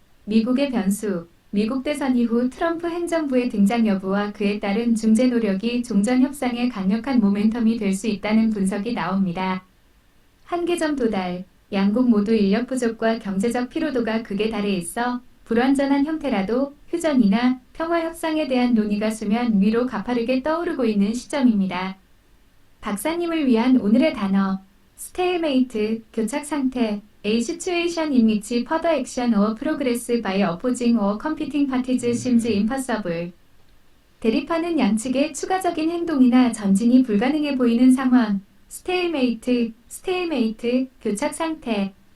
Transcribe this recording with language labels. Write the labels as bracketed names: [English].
[Korean] 미국의 변수, 미국 대선 이후 트럼프 행정부의 등장 여부와 그에 따른 중재 노력이 종전 협상의 강력한 모멘텀이 될 수 있다는 분석이 나옵니다. 한계점 도달, 양국 모두 인력 부족과 경제적 피로도가 극에 달해 있어 불완전한 형태라도 휴전이나 평화 협상에 대한 논의가 수면 위로 가파르게 떠오르고 있는 시점입니다. 박사님을 위한 오늘의 단어, 스테일메이트, 교착 상태, [English] A situation in which further action or progress by opposing or competing parties seems impossible. [Korean] 대립하는 양측의 추가적인 행동이나 전진이 불가능해 보이는 상황, 스테일메이트, 교착 상태.